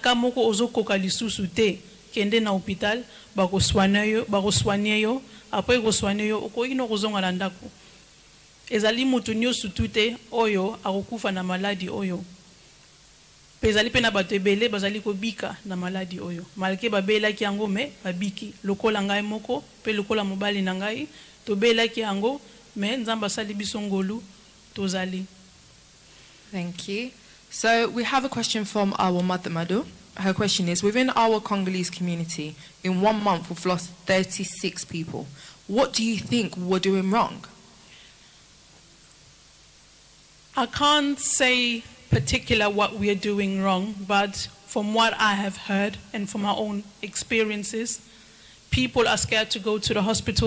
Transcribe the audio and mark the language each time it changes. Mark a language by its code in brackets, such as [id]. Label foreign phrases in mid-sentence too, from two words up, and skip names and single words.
[ln] ka moko ozokoka lisusu te kende na hôpital bakoswanye yo apres koswanye yo okoki no kozonga na ndako ezali moto nyonso tu te oyo akokufa na maladi oyo mpe ezali mpe na bato ebele bazali kobika na maladi oyo malke babelaki yango me babiki lokola ngai moko mpe lokola mobali na ngai tobelaki yango me nzambe asali biso ngolu tozali. [en] Thank you. So we have a question from our mother Madu. Her question is, within our Congolese community, in 1 month we've lost 36 people. What do you think we're doing wrong? I can't say particular what we are doing wrong, but from what I have heard and from our own experiences, people are scared to go to the hospital.